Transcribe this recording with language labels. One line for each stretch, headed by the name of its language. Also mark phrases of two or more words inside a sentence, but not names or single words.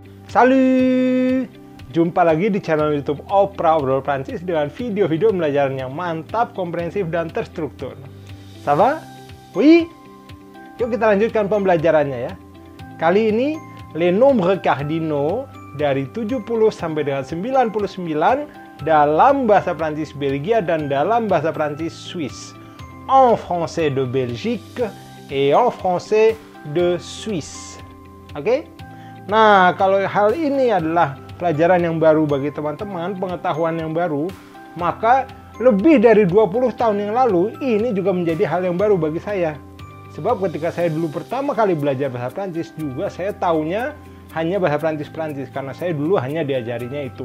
French: Salut!
Indonesian: Jumpa lagi di channel YouTube Opera Obrol Prancis dengan video-video pembelajaran yang mantap, komprehensif, dan terstruktur.
French: Ça va? Oui?
Indonesian: Yuk kita lanjutkan pembelajarannya ya. Kali ini,
French: les nombres cardinaux
Indonesian: dari 70 sampai dengan 99 dalam bahasa Prancis Belgia dan dalam bahasa Prancis Swiss.
French: En français de Belgique et en français de Suisse.
Indonesian: Oke? Nah, kalau hal ini adalah pelajaran yang baru bagi teman-teman, pengetahuan yang baru, maka lebih dari 20 tahun yang lalu, ini juga menjadi hal yang baru bagi saya. Sebab ketika saya dulu pertama kali belajar bahasa Prancis, juga saya taunya hanya bahasa Prancis, karena saya dulu hanya diajarinya itu.